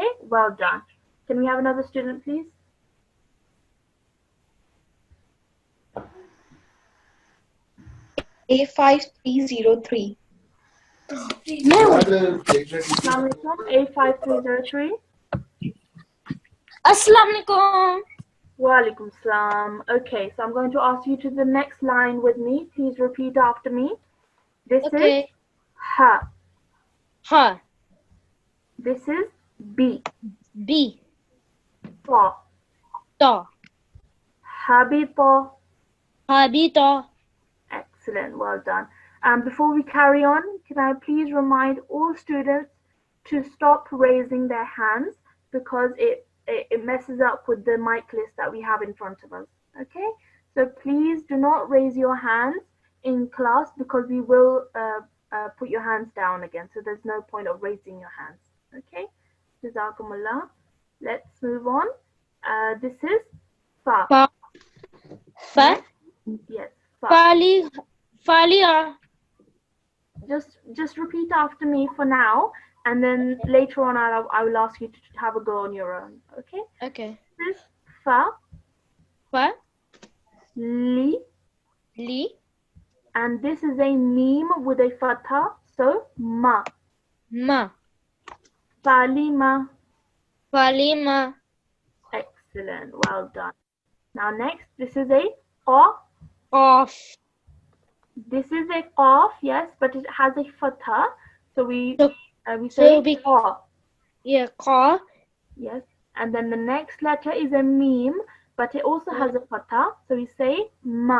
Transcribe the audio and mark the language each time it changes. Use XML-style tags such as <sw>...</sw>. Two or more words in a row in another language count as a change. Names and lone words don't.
<en>Well done. Can we have another student, please? A5303. Assalamualaikum. A5303. Assalamualaikum.</en> <ar>Walaikum salam.</ar> <en>Okay, so I'm going to ask you to the next line with me. Please repeat after me. This is ha. Ha. This is B. B. Ta. Ta. Habita. Habita. Excellent. Well done. Before we carry on, can I please remind all students to stop raising their hands because it messes up with the mic list that we have in front of us. Okay? So please do not raise your hands in class because we will put your hands down again. So there's no point of raising your hands. Okay? Jazakumullah. Let's move on. This is fa. Fa. Fa. Yes. Fa. Fali. Falia. Just repeat after me for now, and then later on I will ask you to have a go on your own. Okay. Okay. This is fa, Fa. li, Li. and this is a meme with a fatha, so ma. Ma. Falima. Falima. Excellent. Well done. Now next, this is a qa. Off. This is a qaf, yes, but it has a fatha, so we So, say so be qa. yeah. Ka. Yes, and then the next letter is a meme, but it also has a fatha, so we say ma.</en>